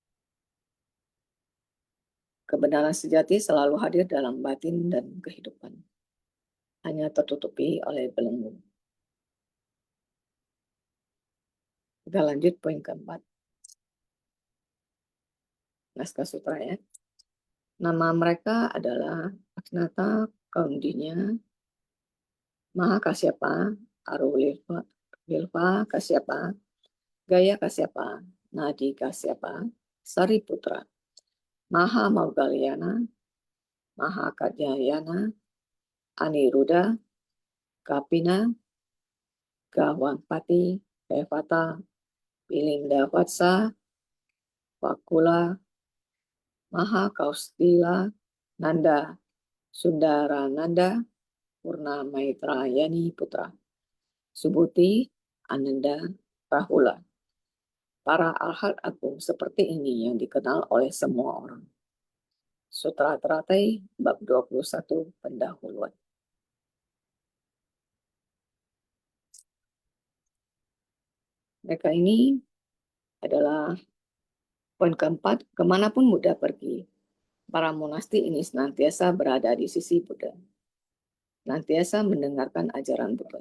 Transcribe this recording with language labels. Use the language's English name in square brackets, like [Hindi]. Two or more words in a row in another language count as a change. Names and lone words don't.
[Indonesian] Kebenaran sejati selalu hadir dalam batin dan kehidupan, hanya tertutupi oleh belenggu. Kita lanjut poin keempat. Naskah sutra ya. Nama mereka adalah Aksnata Kaundinya, Maha Kasyapa, Arulilva Kasyapa, Gaya Kasyapa, Nadi Kasyapa, Sariputra, Maha Maugalyana, Maha Kadyayana, Aniruddha, Kapina, Gawampati, Devata, Pilindavatsa, Vakula, Maha Kaustila, Nanda, Sundarananda, Purna Maitrayani Putra, Subhuti, Ananda, Rahula. Para arhat agung seperti ini yang dikenal oleh semua orang. Sutra Teratai, bab 21, pendahuluan. Mereka ini adalah poin keempat, kemanapun Buddha pergi, para monasti ini senantiasa berada di sisi Buddha, senantiasa mendengarkan ajaran Buddha.